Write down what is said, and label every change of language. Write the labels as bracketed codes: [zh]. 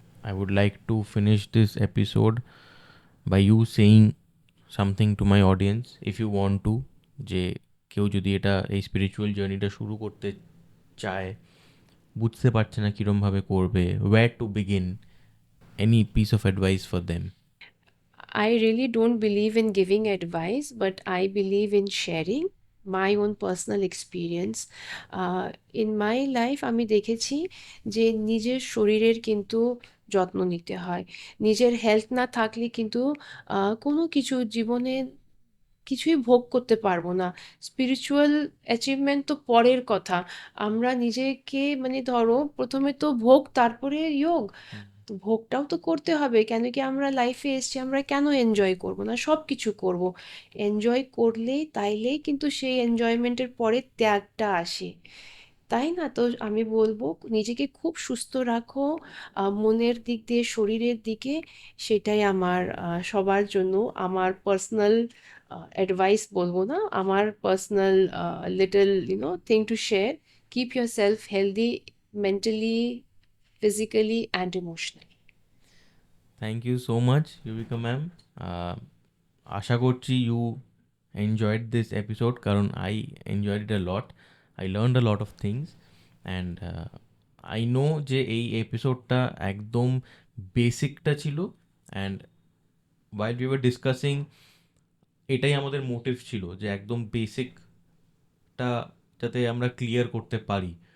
[en] I would like to finish this episode by you saying something to my audience, if you want to, [bn] যে কেউ যদি এটা এই spiritual জার্নিটা শুরু করতে চায়, বুঝতে পারছে না কীরমভাবে করবে, [en] where to begin, any piece of advice for them? I really don't believe in giving advice, but I believe in sharing my own personal experience. In my life [bn] আমি দেখেছি যে নিজের শরীরের কিন্তু যত্ন নিতে হয়, নিজের হেলথ না থাকলে কিন্তু কোনো কিছু জীবনে কিছুই ভোগ করতে পারবো না। স্পিরিচুয়াল অ্যাচিভমেন্ট তো পরের কথা, আমরা নিজেকে মানে ধরো প্রথমে তো ভোগ তারপরে যোগ, তো ভোগটাও তো করতে হবে, কেন কি আমরা লাইফে এসছি, আমরা কেন এনজয় করব না, সব কিছু করব, এনজয় করলেই তাইলেই কিন্তু সেই এনজয়মেন্টের পরে ত্যাগটা আসে, তাই না? তো আমি বলবো নিজেকে খুব সুস্থ রাখো, মনের দিক দিয়ে, শরীরের দিকে, সেটাই আমার সবার জন্য আমার পার্সোনাল অ্যাডভাইস বলবো না, আমার personal [en] Little thing to share. Keep yourself healthy, mentally, physically and emotionally. Thank you so much, Yuvika ma'am. [bn] আশা করছি [en] you enjoyed this episode, কারণ I enjoyed it a lot. I learned a lot of things, and I know [bn] যে এই এপিসোডটা একদম বেসিকটা ছিল, [en] and while we were discussing, [bn] এটাই আমাদের motive ছিল যে একদম বেসিকটা যাতে আমরা ক্লিয়ার করতে পারি।